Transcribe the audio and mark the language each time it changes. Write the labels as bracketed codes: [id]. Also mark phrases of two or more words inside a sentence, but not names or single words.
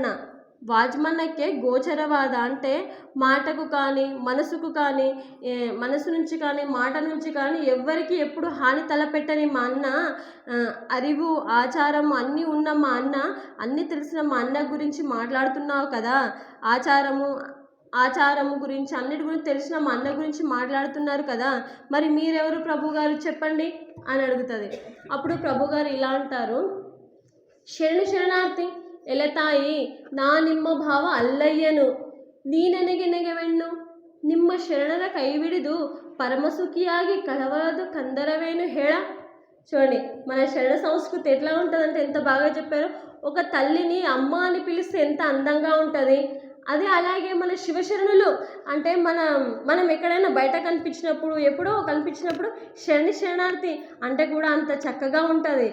[kn] ವಾಙ್ಮನಕ್ಕೆ ಗೋಚರವಾದ [te] అంటే మాటకు కానీ మనసుకు కానీ మనసు నుంచి కానీ మాట నుంచి కానీ ఎవ్వరికి ఎప్పుడు హాని తలపెట్టని మా అన్న, అరివు ఆచారము అన్నీ ఉన్న మా అన్న, అన్నీ తెలిసిన మా అన్న గురించి మాట్లాడుతున్నావు కదా, ఆచారము గురించి అన్నిటి గురించి తెలిసిన మా అన్న గురించి మాట్లాడుతున్నారు కదా, మరి మీరెవరు ప్రభు గారు చెప్పండి అని అడుగుతుంది. అప్పుడు ప్రభు గారు ఇలా అంటారు, [kn] ಶರಣಾರ್ಥಿ ಎಲೆತಾಯಿ ನಾ ನಿಮ್ಮ ಭಾವ ಅಲ್ಲಯ್ಯನು, ನೀನೆನಗೆ ನೆಗೆವೆಣ್ಣು ನಿಮ್ಮ ಶರಣರ ಕೈಬಿಡಿದು ಪರಮಸುಖಿಯಾಗಿ ಕಲವದು ಕಂದರವೇನು ಹೇಳ. [te] చూడండి మన శరణ సంస్కృతి ఎట్లా ఉంటుందంటే ఎంత బాగా చెప్పారు. ఒక తల్లిని అమ్మ అని పిలిస్తే ఎంత అందంగా ఉంటుంది. అదే అలాగే మన శివశరణులు అంటే మనం ఎక్కడైనా బయట కనిపించినప్పుడు ఎప్పుడో కనిపించినప్పుడు శరణార్థి అంటే కూడా అంత చక్కగా ఉంటుంది.